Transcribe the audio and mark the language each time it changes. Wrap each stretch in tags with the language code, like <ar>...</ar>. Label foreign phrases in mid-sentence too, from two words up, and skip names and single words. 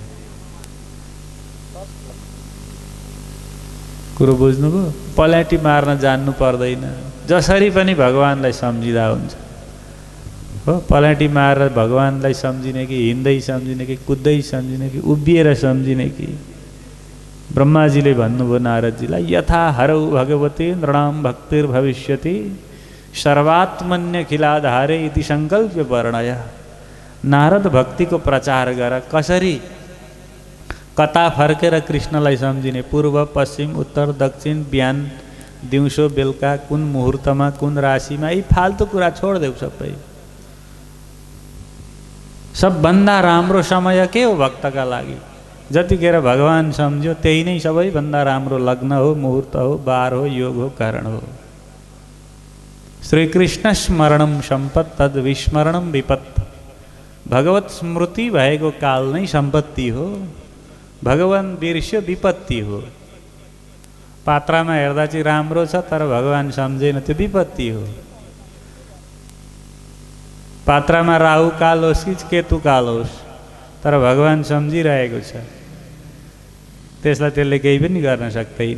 <ne>कुरो बुझ्नुभयो? पल्याटी मार्न जान्नु पर्दैन, जसरी पनि भगवानलाई सम्झिँदा हुन्छ हो। पल्याटी मारेर भगवानलाई सम्झिने कि हिँड्दै सम्झिने कि कुद्दै सम्झिने कि उभिएर सम्झिने कि? ब्रह्माजीले भन्नुभयो नारदजीलाई,</ne> <sa>यथा हरौ भगवती नृणाम भक्तिर्भविष्यति सर्वात्मन्यखिलाधारे इति सङ्कल्प्य वर्णय।</sa> <ne>नारद भक्तिको प्रचार गर, कसरी कता फर्केर कृष्णलाई सम्झिने, पूर्व पश्चिम उत्तर दक्षिण, बिहान दिउँसो बेलुका, कुन मुहुर्तमा कुन राशिमा, यी फाल्तु कुरा छोडिदेऊ सबै। सबभन्दा राम्रो समय के हो भक्तका लागि? जतिखेर भगवान सम्झ्यो त्यही नै सबैभन्दा राम्रो लग्न हो, मुहुर्त हो, बार हो, योग हो, कारण हो।</ne> <sa>श्रीकृष्ण स्मरणम सम्पत् तद् विस्मरणम विपत्।</sa> <ne>भगवत स्मृति भएको काल नै सम्पत्ति हो, भगवान बिर्स्यो विपत्ति हो। पात्रामा हेर्दा चाहिँ राम्रो छ तर भगवान सम्झेन, त्यो विपत्ति हो। पात्रामा राहु काल होस् कि केतु काल होस् तर भगवान सम्झिरहेको छ, त्यसलाई त्यसले केही पनि गर्न सक्दैन।</ne>